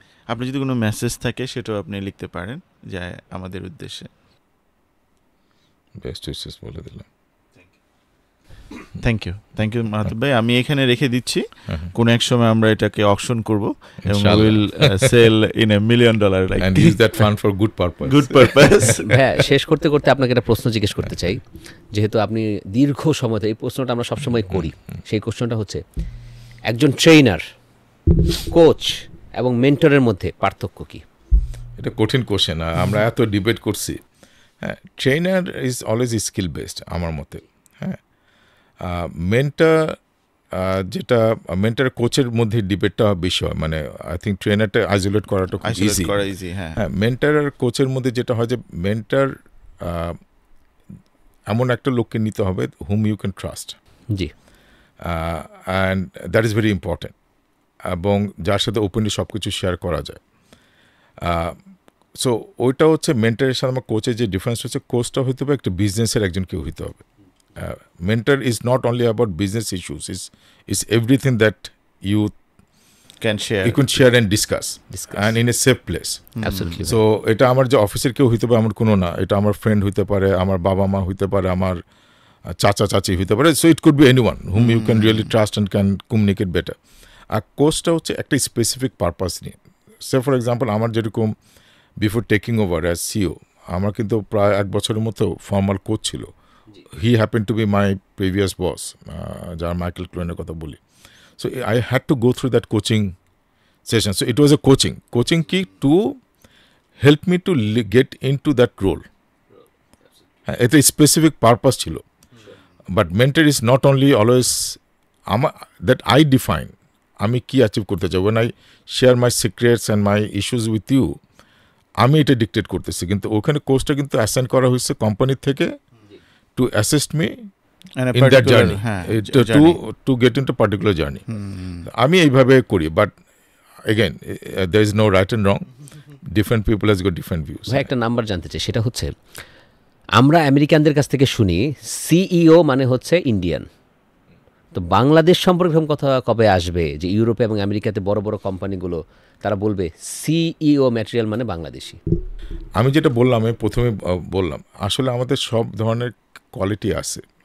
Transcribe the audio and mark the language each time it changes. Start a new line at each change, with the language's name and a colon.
Bangla: আপনার যদি কোনো মেসেজ থাকে সেটাও আপনি লিখতে পারেন যায় আমাদের উদ্দেশ্যে। বেস্ট উইশেস বলে দিলাম।
English: Thank you Mahatub ভাই।
Bangla: আমি এখানে রেখে দিচ্ছি, কোন এক সময় আমরা এটাকে অকশন করব এবং
English: Will sell in $1 million and use that fund for good purpose.
Bangla: হ্যাঁ, শেষ করতে করতে আপনাকে একটা প্রশ্ন জিজ্ঞেস করতে চাই, যেহেতু আপনি দীর্ঘ সময়, এই প্রশ্নটা আমরা সবসময় করি, সেই কোশ্চেনটা হচ্ছে একজন ট্রেনার, কোচ এবং মেন্টরের মধ্যে পার্থক্য কি? এটা কঠিন কোশ্চেন, আমরা এত ডিবেট করছি। হ্যাঁ,
English: trainer is always skill based
Bangla: আমার মতে। হ্যাঁ, মেন্টর যেটা মেন্টর কোচের মধ্যে ডিবেটটা বেশি হয়, মানে
English: I think
Bangla: ট্রেনারটা আইসোলেট করাটা খুব ইজি। হ্যাঁ, মেন্টর আর কোচের মধ্যে যেটা হয় যে মেন্টর এমন একটা লোককে নিতে হবে
English: Hmm you can trust.
Bangla: G.
English: and that is very important,
Bangla: এবং যার সাথে ওপেনলি সব কিছু শেয়ার করা যায়। সো ওইটা হচ্ছে মেন্টরের সাথে আমার কোচের যে ডিফারেন্স হচ্ছে, কোচটা হইতে হবে একটা বিজনেসের একজন কেউ হইতে হবে।
English: Mentor is not only about business issues, it's everything that you can share and discuss and in a safe place. Absolutely.
Bangla: So এটা আমার যে অফিসের কেউ হইতে পারে, আমার কোনো না, এটা আমার ফ্রেন্ড হইতে পারে, আমার বাবা মা হইতে পারে, আমার চাচা চাচি হইতে পারে।
English: So it could be anyone whom you can really trust and can communicate better.
Bangla: আর কোচটা হচ্ছে একটা স্পেসিফিক পারপাস নিয়ে। সে ফর এক্সাম্পল আমার যেরকম
English: before taking over as CEO,
Bangla: আমার কিন্তু প্রায় 1 বছরের মতো ফর্মাল কোচ ছিল।
English: He happened to be my previous boss,
Bangla: যার মাইকেল ক্লোনের কথা বলি।
English: So I had to go through that coaching session. So it was a coaching key to help me to get into that role. It's a specific purpose ছিল, but mentor is not only always that I define
Bangla: আমি কি achieve করতে চাই।
English: when I share my secrets and my issues with you,
Bangla: আমি এটা dictate করতেছি, কিন্তু ওখানে কোচটা কিন্তু অ্যাসাইন করা হয়েছে কোম্পানি থেকে
English: to assist me in that journey, to get into particular journey.
Bangla: আমি এইভাবে করি,
English: but again there is no right and wrong, different people has got different views.
Bangla: ভাই, একটা নাম্বার জানতে চাই, সেটা হচ্ছে আমরা আমেরিকানদের কাছ থেকে শুনি সিইও মানে হচ্ছে ইন্ডিয়ান, তো বাংলাদেশ সম্পর্কে কথা কবে আসবে যে ইউরোপে এবং আমেরিকাতে বড় বড় কোম্পানিগুলো তারা বলবে সিইও ম্যাটেরিয়াল মানে বাংলাদেশি? আমি যেটা বললাম, আমি প্রথমে বললাম, আসলে আমাদের সব ধরনের কোয়ালিটি আছে।